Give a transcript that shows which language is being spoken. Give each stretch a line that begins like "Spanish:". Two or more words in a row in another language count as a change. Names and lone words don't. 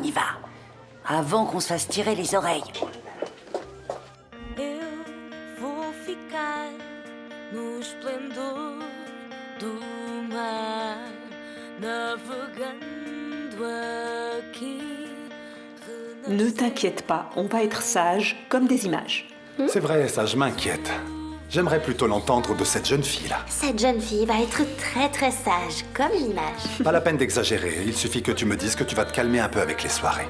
French: Avant qu'on se fasse tirer les oreilles.
Portuguese: Eu vou ficar no esplendor do mar, navegando aqui.
French: Ne t'inquiète pas, on va être sages comme des images. C'est vrai, ça, je m'inquiète. J'aimerais plutôt l'entendre de cette jeune fille-là. Cette jeune fille va être très très sage, comme l'image. Pas la peine d'exagérer, il suffit que tu me dises que tu vas te calmer un peu avec les soirées.